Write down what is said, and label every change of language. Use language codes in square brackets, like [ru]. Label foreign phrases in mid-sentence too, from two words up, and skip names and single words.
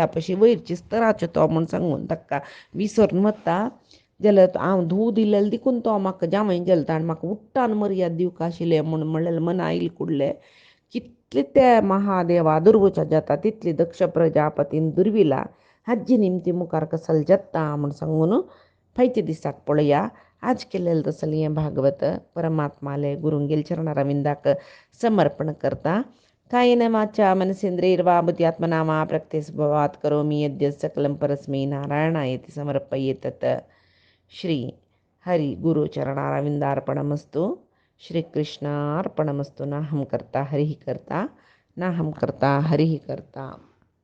[kok] पशी वयर चिस्तराचो तो म्हूण सांगून ताका विसरून वता जाल्यार हांव धू दिलेले देखून तो म्हाका जावई गेलो आनी म्हाका उट्टान मर्याद दिवंक आशिल्लें म्हूण म्हणलें मना आयले कुडलें कितले त्या महादेवा दुर्वचा जाता तितली दक्ष प्रजापतीन दुर्विला हाजी निमती मुखार कसल जाता म्हूण सांगून फायच्या दिसाक पळया आज केलेलं तसलें हें भागवत परमात्माले गुरुंगेल चरणारविंदाक समर्पण करता. [sa] कायेन वाचा मनसेंद्रियर्वा बुद्ध्यात्मना वा प्रकृतिस्वभावात् करोमि यद्यत् सकलं परस्मै नारायणायेति समर्पयेतत्. श्री हरि गुरु चरणारविंदार्पणमस्तु. श्री कृष्णार्पणमस्तु. नाहं कर्ता हरिः कर्ता नाहं कर्ता हरिः कर्ता.